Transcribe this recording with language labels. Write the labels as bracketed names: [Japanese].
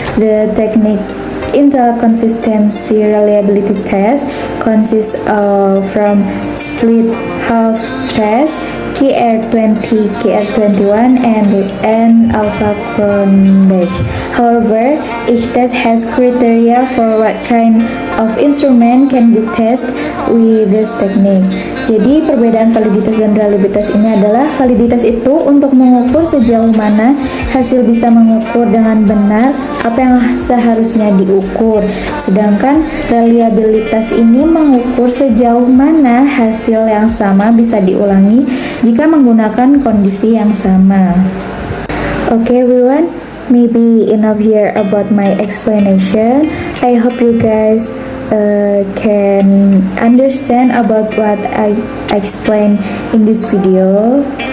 [English] The technique internal consistency reliability test consists of from split half test, KR20, KR21, and alpha cron batch. However, each test has criteria for what kind of instrument can be tested with this technique. [Indonesian] Jadi perbedaan validitas dan reliabilitas ini adalah validitas itu untuk mengukur sejauh mana hasil bisa mengukur dengan benar apa yang seharusnya diukur. Sedangkan reliabilitas ini mengukur sejauh mana hasil yang sama bisa diulangi jika menggunakan kondisi yang sama. [English] Okay everyone, maybe enough here about my explanation. I hope you guys can understand about what I explained in this video.